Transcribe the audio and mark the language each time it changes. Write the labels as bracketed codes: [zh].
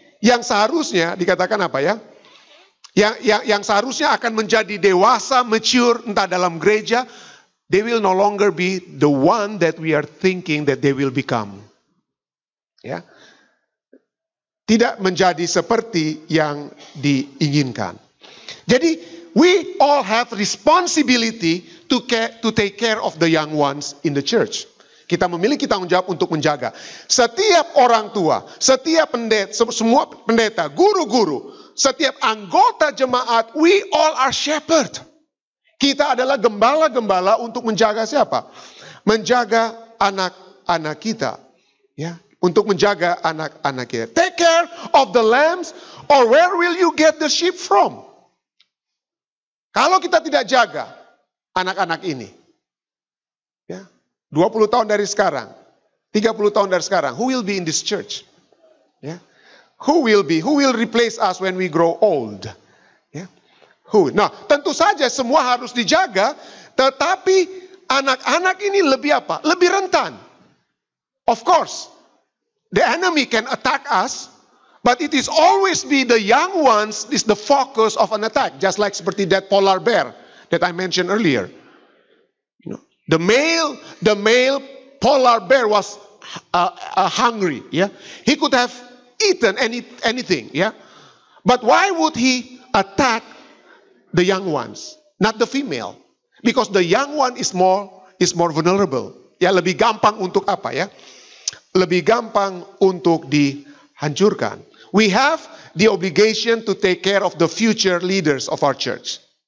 [id] Yang seharusnya dikatakan apa ya? Yang seharusnya akan menjadi dewasa, mature, entah dalam gereja, [en] they will no longer be the one that we are thinking that they will become. [id] Ya. Tidak menjadi seperti yang diinginkan. Jadi, [en] we all have responsibility to take care of the young ones in the church. [id] Kita memiliki tanggung jawab untuk menjaga. Setiap orang tua, setiap pendeta, semua pendeta, guru-guru, setiap anggota jemaat, [en] we all are shepherd. [id] Kita adalah gembala-gembala untuk menjaga siapa? Menjaga anak-anak kita. Ya, untuk menjaga anak-anak kita. [en] Take care of the lambs, or where will you get the sheep from? [id] Kalau kita tidak jaga anak-anak ini, ya, 20 tahun dari sekarang, 30 tahun dari sekarang, [en] who will be in this church? Ya. Who will replace us when we grow old? Ya. Who? [id] Nah, tentu saja semua harus dijaga, tetapi anak-anak ini lebih apa? Lebih rentan. [en] Of course, the enemy can attack us, but it is always be the young ones is the focus of an attack, just like [id] seperti [en] that polar bear that I mentioned earlier. You know, the male polar bear was hungry. Yeah, he could have eaten anything. Yeah, but why would he attack the young ones, not the female? Because the young one is more vulnerable. [id] Ya, lebih gampang untuk apa ya? Lebih gampang untuk dihancurkan. [en] We have the obligation to take care of the future leaders of our church.